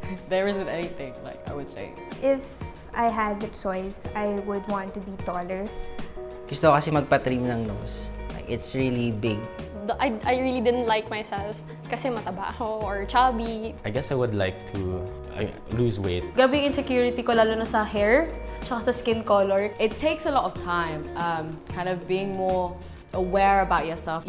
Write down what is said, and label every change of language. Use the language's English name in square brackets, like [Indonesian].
[English] There isn't anything like I would change. If I had the choice, I would want to be taller. [Filipino] Gusto ko kasi magpa-trim ng nose. [English] Like, it's really big. I really didn't like myself [Filipino] kasi mataba ako [English] or chubby. I guess I would like to lose weight. [Filipino] Grabe yung insecurity ko lalo na sa hair, tsaka sa skin color. [English] It takes a lot of time, kind of being more aware about yourself.